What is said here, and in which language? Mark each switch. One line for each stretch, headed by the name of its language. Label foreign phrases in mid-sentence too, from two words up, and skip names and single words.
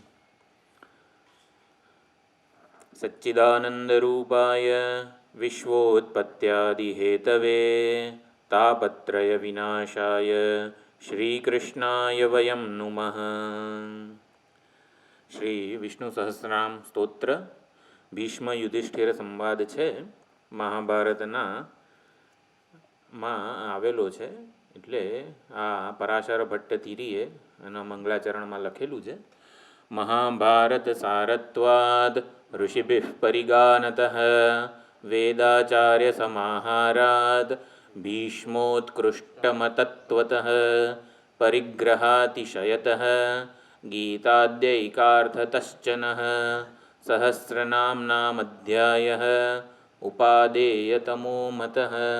Sanskrit: सच्चिदानन्दरूपाय विश्वोत्पत्त्यादिहेतवे तापत्रयविनाशाय श्रीकृष्णाय वयं नुमः।
Gujarati: श्री विष्णु सहस्रनाम स्तोत्र ભીષ્મ યુધિષ્ઠિર સંવાદ છે, મહાભારતના માં આવેલો છે. એટલે આ પરાશર ભટ્ટથીરીએ એના મંગળાચરણમાં લખેલું છે.
Sanskrit: महाभारत सारत्वाद् ऋषिभिः परिगानतः वेदाचार्य समाहाराद् भीष्मोत्कृष्टमतत्वतः परिग्रहातिशयतः गीताद्यैकार्थतश्चनः सहस्रनाम्नामध्यायः उपादेयतमो मतः.